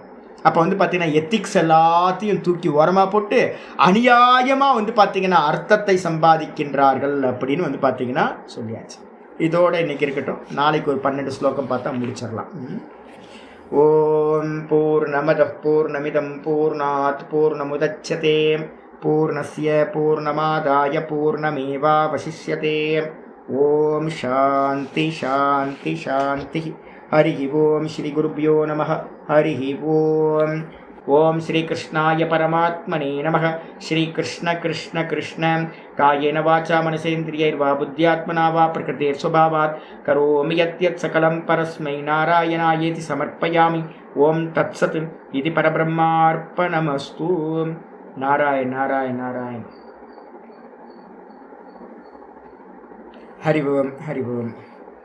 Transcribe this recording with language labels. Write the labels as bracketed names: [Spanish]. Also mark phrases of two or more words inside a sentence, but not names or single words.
[Tamil] அப்போ வந்து பார்த்தீங்கன்னா எத்திக்ஸ் எல்லாத்தையும் தூக்கி ஓரமாக போட்டு அநியாயமாக வந்து பார்த்தீங்கன்னா அர்த்தத்தை சம்பாதிக்கின்றார்கள் அப்படின்னு வந்து பார்த்தீங்கன்னா சொல்லியாச்சு. இதோட இன்னைக்கு இருக்கட்டும். நாளைக்கு ஒரு 12 ஸ்லோகம் பார்த்தா முடிச்சிடலாம். [Sanskrit] ॐ पूर्णमदः पूर्णमिदं पूर्णात् पूर्णमुदच्यते पूर्णस्य पूर्णमादाय पूर्णमेवावशिष्यते. ॐ शान्तिः शान्तिः शान्तिः. हरि ॐ श्री गुरुभ्यो नमः हरि ॐ. ॐ श्री कृष्णाय परमात्मने नमः. श्री कृष्ण कृष्ण कृष्ण कायेन वाचा मनसेन्द्रियैर्वा बुद्ध्यात्मना वा प्रकृतेः स्वभावात् करोमि यद्यत् सकलं परस्मै नारायणायेति समर्पयामि. ॐ तत्सत् इति परब्रह्मार्पणमस्तु. नारायण नारायण नारायण हरि ॐ हरि ॐ.